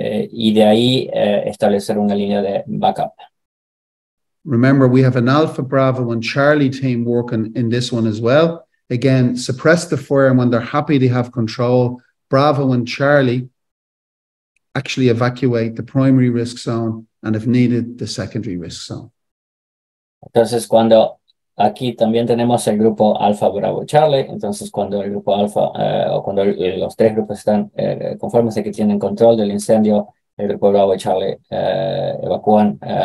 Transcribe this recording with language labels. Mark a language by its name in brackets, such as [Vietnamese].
[Spanish] Y de ahí establecer una línea de backup. [English] Remember, we have an Alpha, Bravo, and Charlie team working in this one as well. Again, suppress the fire, and when they're happy to have control, Bravo and Charlie actually evacuate the primary risk zone and, if needed, the secondary risk zone. [Spanish] Entonces, cuando aquí también tenemos el grupo Alfa, Bravo, Charlie. Entonces, cuando el grupo Alfa, o cuando los tres grupos están conformes de que tienen control del incendio, el grupo Bravo y Charlie evacúan.